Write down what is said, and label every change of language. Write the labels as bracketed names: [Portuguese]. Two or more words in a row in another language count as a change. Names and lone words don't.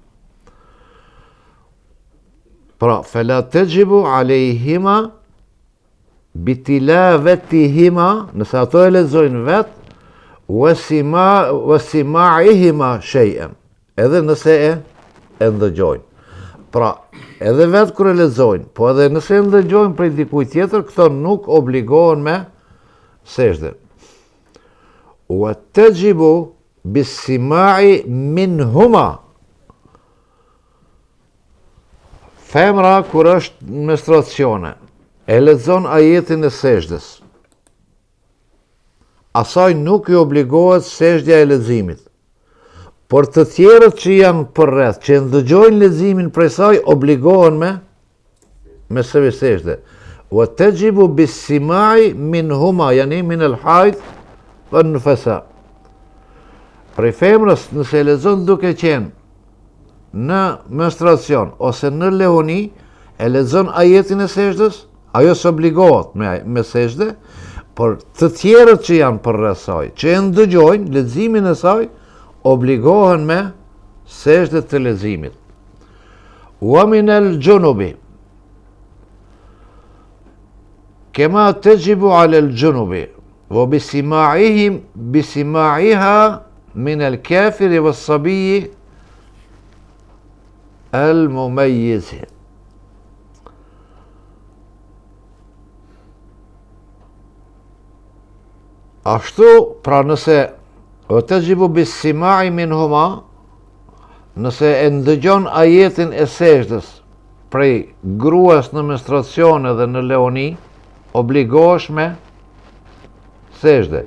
[Albanian] Pra, [Arabic] فلا تجب عليهما بتلاوتهما, [Albanian] nëse ato e lexojnë vet, [Arabic] وسماعهما شيئاً, [Albanian] edhe nëse e ndëgjojnë. Pra, edhe vet kur e lexojnë, po edhe nëse e ndëgjojnë prej dikujt tjetër, këto nuk obligohen me sejdë. [Arabic] وتجب بالسماع منهما, [Albanian] femra kur është në menstruacione, e lexon ajetin e sejdës, asaj nuk i obligohet sejdja e leximit. Por të tjerët që janë përreth, që ndëgjojnë leximin prej saj, obligohen me sejdë. [Arabic] وتجب بالسماع منهما يعني من الحائض والنفساء. [Albanian] Prej femrës nëse e lexon duke qenë në menstruacion ose në lehoni, e lexon ajetin e sejdës, ajo s'obligohet me sejdë, por të tjerët që janë përreth saj, që e ndëgjojnë leximin e saj, obligohen me sejdë të leximit. [Arabic] ومن الجنب كما تجب على الجنب وبسماعها من الكافر والصبي المميز. [Albanian] Ashtu, pra nëse [Arabic] تجب بالسماع منهما, [Albanian] nëse e ndëgjon ajetin e sejdës prej gruas në menstruacione dhe në leoni, obligohesh me sejdë.